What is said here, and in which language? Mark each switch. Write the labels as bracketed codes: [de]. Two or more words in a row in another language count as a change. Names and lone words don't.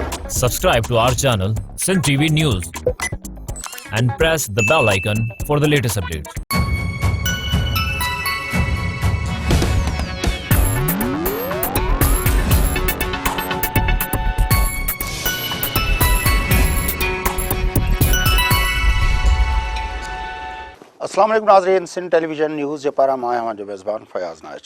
[en] Subscribe to our channel, Sindh TV News, and press the bell icon for the latest updates. [sd] अस्सलाम वालेकुम नाज़रीन, सिंध टेलीविजन न्यूज़ जे पारां मां आहियां जो मेज़बान फयाज़ नाच।